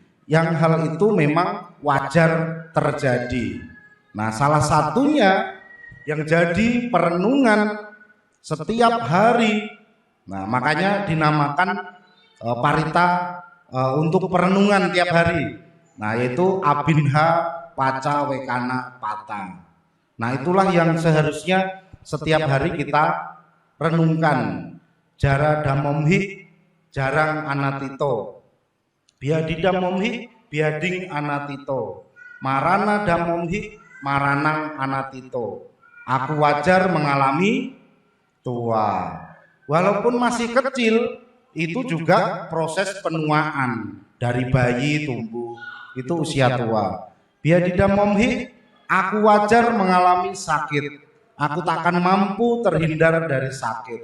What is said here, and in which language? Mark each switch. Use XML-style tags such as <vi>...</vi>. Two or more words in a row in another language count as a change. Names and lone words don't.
<id>Yang hal itu memang wajar terjadi. Nah, salah satunya yang jadi perenungan setiap hari. Nah, makanya dinamakan parita untuk perenungan tiap hari. Nah, yaitu</id> <pi>abinha paca wekana pata.</pi> <id>Nah, itulah yang seharusnya setiap hari kita renungkan.</id> <pi>Jara damomhi jarang anatito, biadidam momhi biading anatito, marana damomhi maranang anatito.</pi> <id>Aku wajar mengalami tua. Walaupun masih kecil, itu juga proses penuaan dari bayi tumbuh, itu usia tua.</id> <pi>Biadidam momhi</pi> <id>Aku wajar mengalami sakit, aku takkan mampu terhindar dari sakit.</id>